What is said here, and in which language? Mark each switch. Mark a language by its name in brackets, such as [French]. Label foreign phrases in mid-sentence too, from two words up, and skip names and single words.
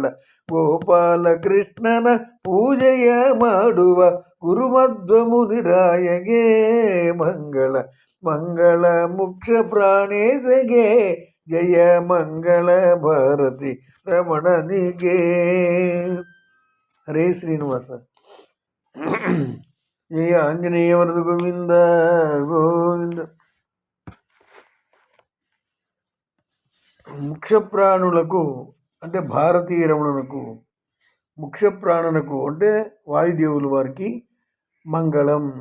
[Kannada] ಗೋಪಾಲಕೃಷ್ಣನ ಪೂಜೆಯ ಮಾಡುವ ಗುರುಮಧ್ವ ಮುನಿರಾಯಗೆ ಮಂಗಳ. ಮಂಗಳ ಮುಖ್ಯ ಪ್ರಾಣೇಶಗೆ ಜಯ ಮಂಗಳ ಭಾರತಿ ರಮಣನಿಗೆ. ಹರೇ ಶ್ರೀನಿವಾಸ. [Telugu] జయ ఆంజనేయ వరద గోవింద గోవింద. ముఖ్యప్రాణులకు అంటే భారతీయ రమణులకు, ముఖ్యప్రాణులకు అంటే వాయుదేవులు వారికి మంగళం.